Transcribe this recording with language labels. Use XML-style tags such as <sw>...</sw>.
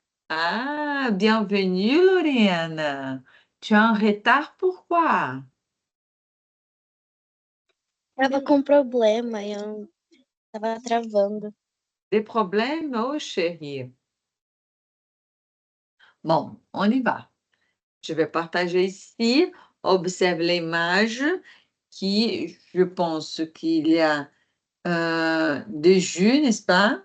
<fr>Ah, bienvenue, Lauriane. Tu es en retard, pourquoi?</fr> <pt>Tava com problema, eu tava travando.</pt> <fr>Des problèmes, oh chérie. Bon, on y va. Je vais partager ici. Observe l'image qui, je pense qu'il y a des jus, n'est-ce pas?</fr>